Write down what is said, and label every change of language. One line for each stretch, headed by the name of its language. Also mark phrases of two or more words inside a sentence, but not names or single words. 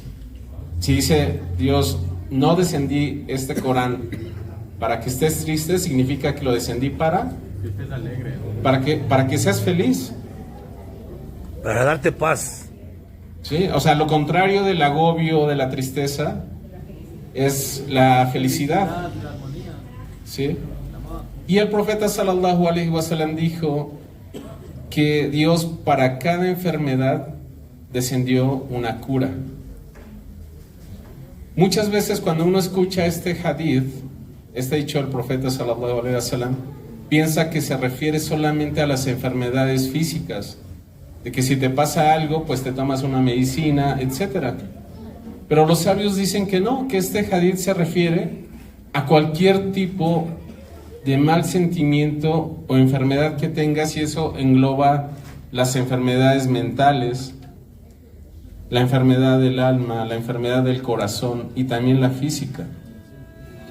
Spanish: Si dice Dios, no descendí este Corán para que estés triste, significa que lo descendí para que estés alegre, ¿no? para que seas feliz, Para darte paz. ¿sí? O sea, lo contrario del agobio, de la tristeza, es la felicidad, ¿sí? Y el profeta
Arabic: صلى الله عليه وسلم
Spanish: dijo que Dios para cada enfermedad descendió una cura. Muchas veces cuando uno escucha este hadith, este dicho del profeta
Arabic: صلى الله عليه وسلم,
Spanish: piensa que se refiere solamente a las enfermedades físicas, de que si te pasa algo, pues te tomas una medicina, etc. Pero los sabios dicen que no, que este hadith se refiere a cualquier tipo de mal sentimiento o enfermedad que tengas, y eso engloba las enfermedades mentales, la enfermedad del alma, la enfermedad del corazón y también la física.